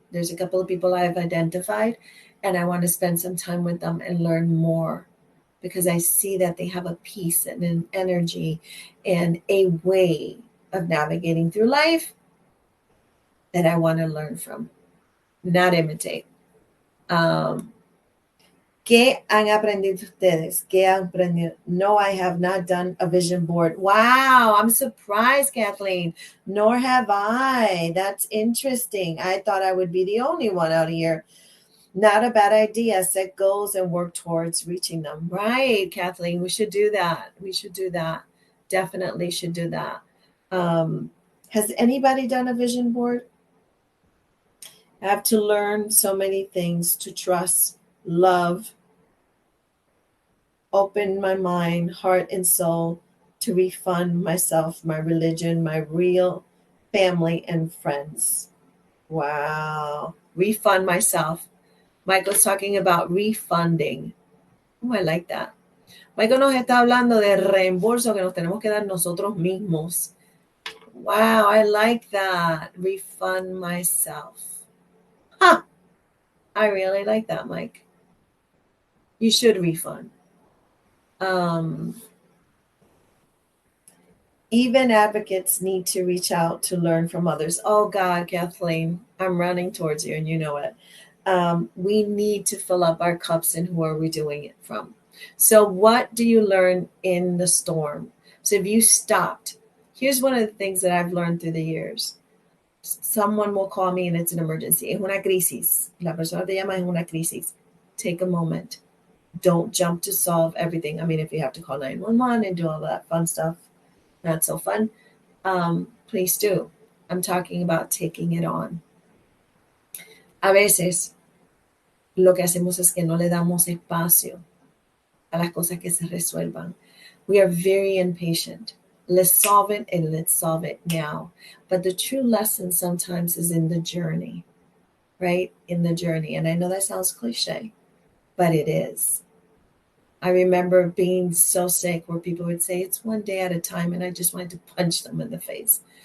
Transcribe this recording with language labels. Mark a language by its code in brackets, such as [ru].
[en] There's a couple of people I've identified, and I want to spend some time with them and learn more because I see that they have a peace and an energy and a way of navigating through life that I want to learn from, not imitate. [es] Um, ¿Qué han aprendido ustedes? ¿Qué han aprendido? [en] No, I have not done a vision board. Wow, I'm surprised, Kathleen. Nor have I. That's interesting. I thought I would be the only one out here. Not a bad idea. Set goals and work towards reaching them. Right, Kathleen. We should do that. We should do that. Definitely should do that. Has anybody done a vision board? I have to learn so many things to trust, love, open my mind, heart, and soul to refund myself, my religion, my real family, and friends. Wow. Refund myself. Michael's talking about refunding. Oh, I like that. [es] Michael nos está hablando de reembolso que nos tenemos que dar nosotros mismos. [en] Wow, I like that. Refund myself. Huh. I really like that, Mike. You should refund. Even advocates need to reach out to learn from others. Oh, God, Kathleen, I'm running towards you, and you know it. We need to fill up our cups, and who are we doing it from? So, what do you learn in the storm? So, if you stopped, here's one of the things that I've learned through the years. Someone will call me and it's an emergency. [es] Es una crisis. La persona te llama, es una crisis. [en] Take a moment. Don't jump to solve everything. I mean, if you have to call 911 and do all that fun stuff, not so fun. Please do. I'm talking about taking it on. [es] A veces lo que hacemos es que no le damos espacio a las cosas que se resuelvan. [en] We are very impatient. Let's solve it and let's solve it now. But the true lesson sometimes is in the journey, right? In the journey. And I know that sounds cliche, but it is. I remember being so sick where people would say it's one day at a time, and I just wanted to punch them in the face.